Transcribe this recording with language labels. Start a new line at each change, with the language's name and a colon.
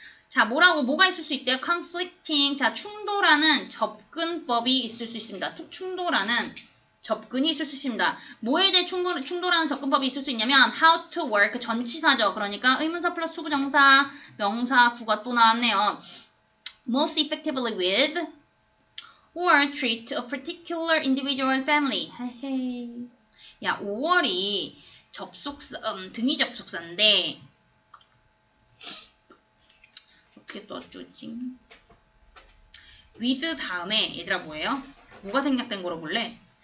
Korean: 자, 뭐가 있을 수 있대요? conflicting. 자, 충돌하는 접근법이 있을 수 있습니다. 충돌하는 접근이 있을 수 있습니다. 뭐에 대해 충돌하는 접근법이 있을 수 있냐면
English: how to work
Korean: 전치사죠. 그러니까 의문사 플러스 수부정사 명사 구가 또 나왔네요.
English: most effectively with or treat a particular individual and family. 헤헤.
Korean: 야, 5월이 등위 접속사인데 어떻게 써주지? with 다음에 얘들아 뭐예요? 뭐가 생략된 거로 볼래?